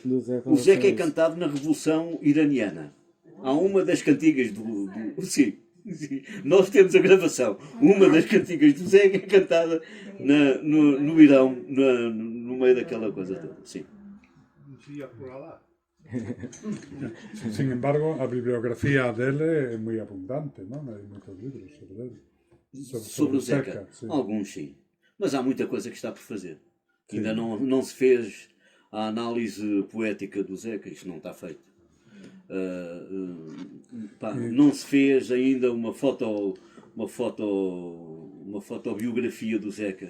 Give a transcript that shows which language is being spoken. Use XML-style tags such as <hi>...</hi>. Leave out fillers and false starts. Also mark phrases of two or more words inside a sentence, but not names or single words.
<pt>O Zeca é cantado na Revolução Iraniana. Há uma das cantigas sim. Nós temos a gravação. Uma das cantigas do Zeca é cantada no Irão, no meio daquela coisa toda. Sim.</pt> <gl>Sin embargo, a bibliografía dele é moi abundante, non? Hai moitos libros sobre ele. Sobre o Zeca.</gl> <pt>sim. Alguns sim. Mas há muita coisa que está por fazer. Ainda não se fez a análise poética do Zeca, isto não está feito. Não se fez ainda uma fotobiografia do Zeca.</pt>